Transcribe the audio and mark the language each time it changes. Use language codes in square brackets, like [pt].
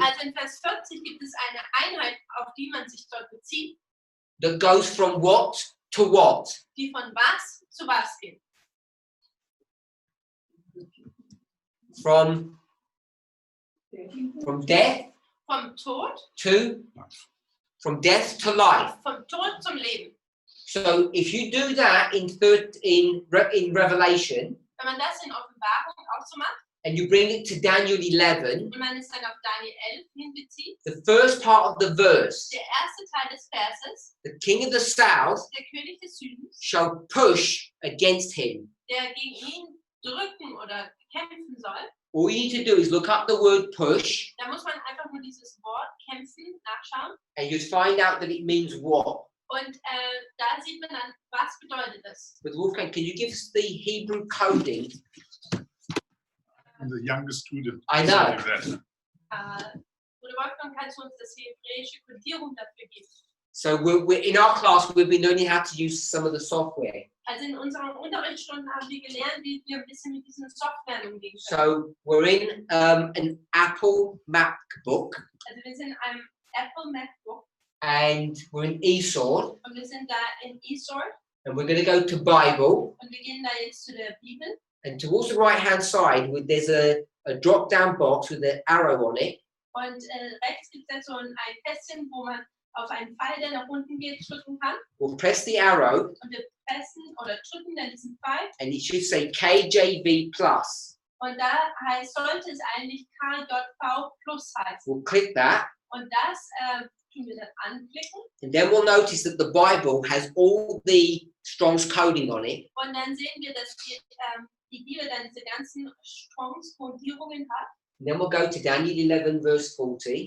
[de] Also in Vers 40 gibt es eine Einheit, auf die man sich dort bezieht, [en] that goes from what to what? [de] die von was zu was geht. [en] From death [de] Vom Tod, [en] from death to life. [de] vom Tod zum Leben. [en] So if you do that in Revelation [de] Wenn man das in Offenbarung auch so macht [en] and you bring it to Daniel 11, [de] und man es dann auf Daniel 11 hinbezieht, [en] the first part of the verse, [de] der erste Teil des Verses, [en] the king of the south [de] der König des Südens, [en] shall push against him. [de] der gegen ihn drücken oder kämpfen soll, [en] All you need to do is look up the word push [de] da muss man einfach nur dieses Wort kämpfen nachschauen [en] and you'd find out that it means what. [de] und da sieht man dann, was bedeutet das. [en] But Wolfgang, can you give us the Hebrew coding? I'm the youngest student. I know. [de] Oder Wolfgang, kannst du uns das hebräische Kodierung dafür geben? [en] So we're in our class, we've been learning how to use some of the software. [de] Also in unseren Unterrichtsstunden haben wir gelernt, wie wir ein bisschen mit diesen Software umgehen können. [en] So we're in an Apple MacBook [de] Also wir sind in einem Apple MacBook [en] and we're in eSword [de] und wir sind da in eSword [en] and we're going to go to Bible, [de] und wir gehen da jetzt zu der Bibel [en] and towards the right hand side there's a drop down box with an arrow on it, [de] und rechts gibt es so ein Kästchen, wo man auf einen Pfeil, der nach unten geht, drücken kann. [en] we'll press the arrow [de] Und wir pressen oder drücken dann diesen Pfeil. [en] and it should say KJV plus. [de] Und da sollte es eigentlich KJV Plus heißen. [en] We'll click that [de] Und das tun wir dann anklicken. [en] and then we'll notice that the Bible has all the Strong's coding on it. [de] Und dann sehen wir, dass die Bibel dann diese ganzen Strong's-Kodierungen hat. [en] And then we'll go to Daniel 11 verse 40